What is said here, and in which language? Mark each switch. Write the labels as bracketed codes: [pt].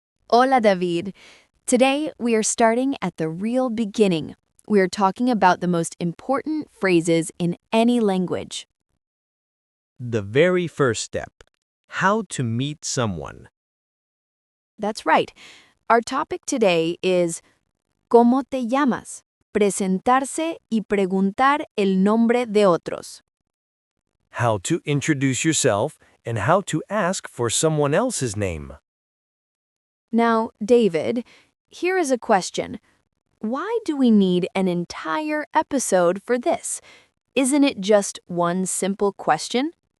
[es] Hola, David. [en] Today, we are starting at the real beginning. We are talking about the most important phrases in any language. The very first step, how to meet someone. That's right. Our topic today is [es] ¿Cómo te llamas? Presentarse y preguntar el nombre de otros. [en] How to introduce yourself and how to ask for someone else's name. Now, David, here is a question. Why do we need an entire episode for this? Isn't it just one simple question?